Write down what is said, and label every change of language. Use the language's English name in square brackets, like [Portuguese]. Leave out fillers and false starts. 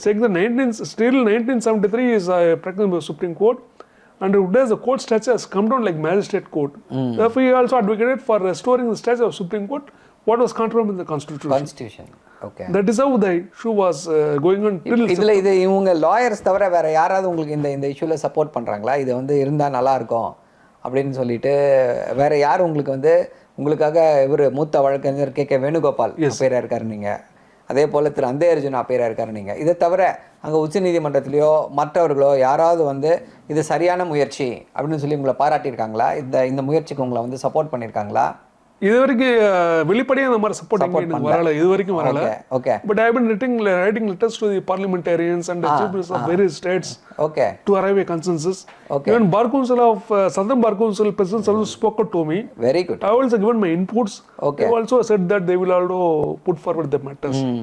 [English] Saying the 1973 is practiced by the Supreme Court. And today's the court stature has come down like magistrate court. Therefore, he also advocated for restoring the stature of Supreme Court, what was contained in the Constitution. Okay. That is how the issue was going on till. [Tamil] இதுல இது இவங்க lawyers தவிர வேற யாராவது உங்களுக்கு இந்த இஷ்யூல support பண்றாங்களா? இது வந்து இருந்தா நல்லா இருக்கும் அப்படின்னு சொல்லிட்டு வேற யார் உங்களுக்கு வந்து உங்களுக்காக இவர் மூத்த வழக்கறிஞர் K.K. வேணுகோபால் பேரா இருக்காரு நீங்க, அதே போல திரு அந்தேர்ஜுனா பேரா இருக்காரு நீங்க. இதை தவிர அங்கே உச்சநீதிமன்றத்திலேயோ மற்றவர்களோ யாராவது வந்து இது சரியான முயற்சி அப்படின்னு சொல்லி உங்களை பாராட்டியிருக்காங்களா? இந்த முயற்சிக்கு உங்களை வந்து சப்போர்ட் பண்ணியிருக்காங்களா? இது வரைக்கும் வெளிப்படையாக இந்த மாதிரி சப்போர்ட் வரல, இது வரைக்கும் வரல. [English] Okay. But I have been writing letters to the parliamentarians and the chief ministers of various states to arrive a consensus. Even Bar Council of Southern Bar Council presidents also spoke to me. Very good. I also given my inputs. They also said that they will also put forward the matters.